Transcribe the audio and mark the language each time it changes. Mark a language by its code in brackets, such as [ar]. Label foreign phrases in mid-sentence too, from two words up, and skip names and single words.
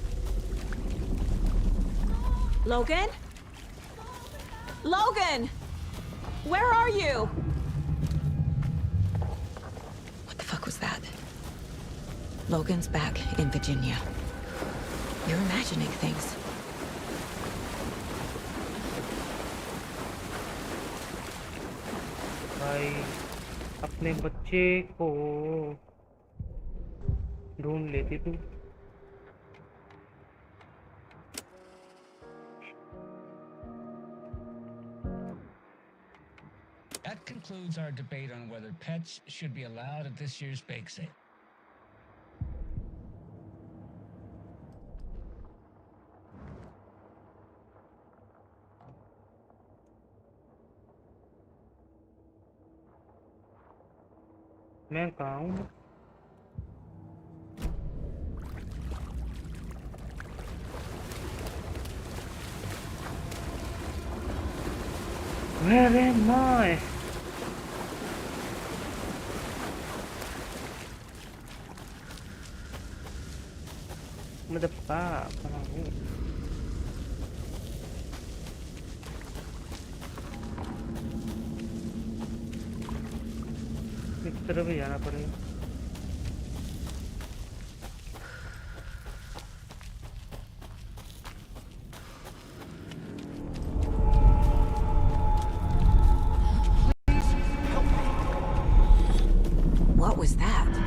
[en] Logan? Logan! Where are you? What the fuck was that? Logan's back in Virginia. You're imagining things. [hi] भाई अपने बच्चे को ढूंढ लेती तू। [en] That concludes our debate on whether pets should be allowed at this year's bake sale. [hi] मैं कहाँ हूँ? [en] Where am I? [hi] मतलब कहाँ हूँ? इस तरफ ही जाना पड़ेगा। [en] What was that?